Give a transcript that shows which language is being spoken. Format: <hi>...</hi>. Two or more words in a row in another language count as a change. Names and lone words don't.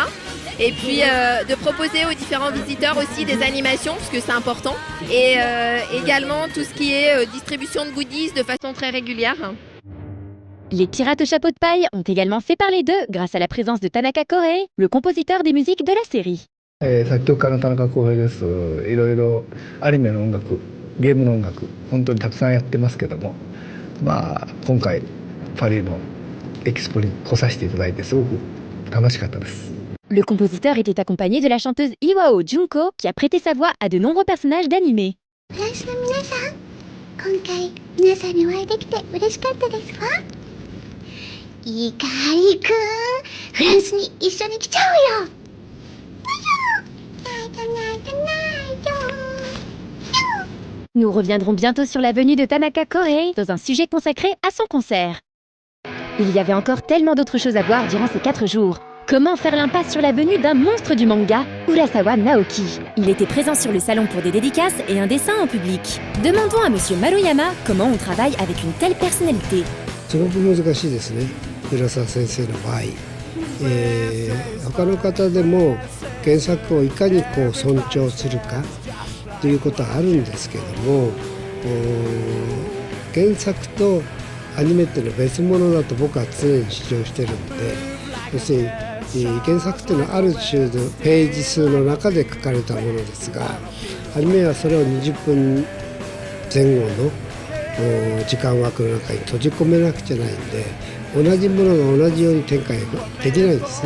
<fr>Et puis de proposer aux différents visiteurs aussi des animations, parce que c'est important, et également tout ce qui est distribution de goodies de façon très régulière. Les pirates au chapeau de paille ont également fait parler d'eux grâce à la présence de Tanaka Korei, le compositeur des musiques de la série.</fr> <ja>作曲家の田中康平です。いろいろアニメの音楽、ゲームの音楽、本当にたくさんやってますけども、まあ今回パリのエキスポに来させていただいてすごく楽しかったです。</ja> <fr>Le compositeur était accompagné de la chanteuse Iwao Junko qui a prêté sa voix à de nombreux personnages d'animés.</fr> <ja>フランスの皆さん、今回皆さんにお会いできて嬉しかったですわ。イカリくん、フランスに一緒に来ちゃうよ。</ja> <fr>Nous reviendrons bientôt sur la venue de Tanaka Korei dans un sujet consacré à son concert. Il y avait encore tellement d'autres choses à voir durant ces 4 jours. Comment faire l'impasse sur la venue d'un monstre du manga, Urasawa Naoki? Il était présent sur le salon pour des dédicaces et un dessin en public. Demandons à Monsieur Maruyama comment on travaille avec une telle personnalité.</fr> <ja>すごく難しいですね、浦沢先生の場合。他の方でも原作をいかにこう尊重するかということはあるんですけども、原作とアニメっていうのは別物だと僕は常に主張してるんで、要するに原作っていうのはある種のページ数の中で書かれたものですが、アニメはそれを20分前後の時間枠の中に閉じ込めなくちゃないんで、同じものが同じように展開できないんですね。</ja>